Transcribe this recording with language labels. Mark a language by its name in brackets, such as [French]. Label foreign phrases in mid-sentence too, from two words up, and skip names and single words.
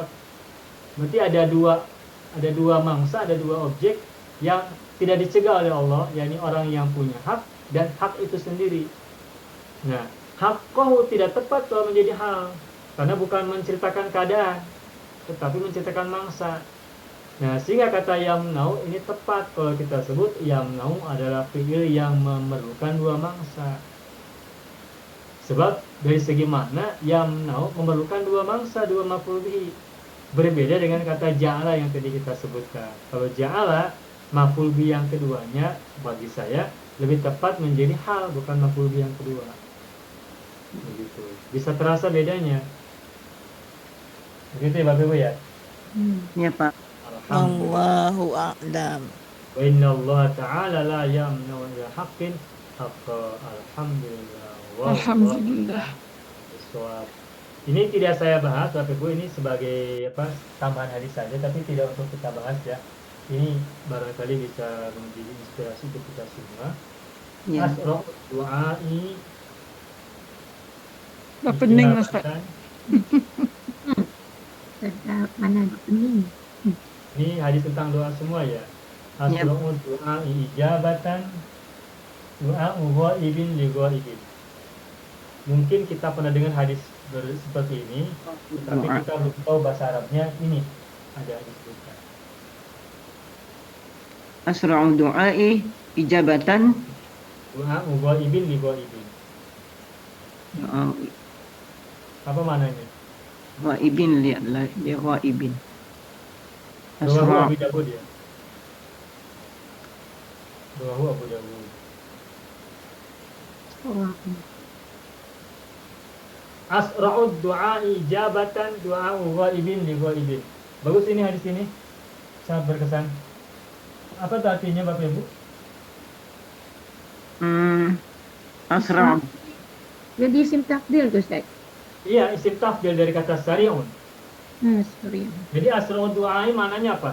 [Indonesian] Berarti ada dua mangsa, ada dua objek yang tidak dicegah oleh Allah, yakni orang yang punya hak dan hak itu sendiri. Nah, Haqqahu tidak tepat kalau menjadi hal, karena bukan menceritakan keadaan, tetapi menceritakan mangsa. Nah, sehingga kata yamna'u ini tepat kalau kita sebut yamna'u adalah fi'il yang memerlukan dua mangsa. Sebab dari segi makna yamna'u memerlukan dua mangsa, dua [Arabic] maf'ul bihi. [Indonesian] Berbeda dengan kata ja'ala yang tadi kita sebutkan. Kalau ja'ala, [Arabic] maf'ul bihi [Indonesian] yang keduanya bagi saya lebih tepat menjadi hal, bukan [Arabic] maf'ul bihi [Indonesian] yang kedua. Begitu. Bisa terasa bedanya. Begitu ya Bapak Ibu ya. Ya Pak. Alhamdulillah. [Arabic] Allahu a'lam. Wa inna Allah ta'ala la yamna'u ila haqqin haqqa. [Indonesian] Alhamdulillah. Alhamdulillah. Bisawab. Ini tidak saya bahas Bapak Ibu, ini sebagai tambahan hadis saja, tapi tidak untuk kita bahas ya. Ini barangkali bisa menjadi inspirasi untuk kita semua. Ya. [Arabic] Asra du'ai [Malay] Dah pening Ustaz. Sedap mana ada pening. [Indonesian] Ini hadis tentang doa semua ya. Ya. [Arabic] Asra'u du'a ijabatan du'a ghaibin li ghaibin. [Indonesian] Mungkin kita pernah dengar hadis seperti ini, tapi Doa. kita belum tahu bahasa Arabnya. Ini ada disebutkan. [Arabic] Asra'u du'ai ijabatan. Du'a ghaibin li ghaibin. [Indonesian] Apa maknanya? [Arabic] Ghaibin li ghaibin. [Indonesian] Rawahu Asra' Abu Dawud ya. Rawahu Abu Dawud. Wah, [Arabic] Asra'ud du'a ijabatan du'a ghaibin li ghaibin. [Indonesian] Bagus ini hadis ini. Sangat berkesan. Apa tuh artinya Bapak Ibu? Asra' jadi [Arabic] isim takdil [Indonesian] tu Ustaz. Iya, [Arabic] isim tafdil [Indonesian] dari kata sari'un. Sorry. Jadi [Arabic] asra'ud du'a [Indonesian] maknanya apa?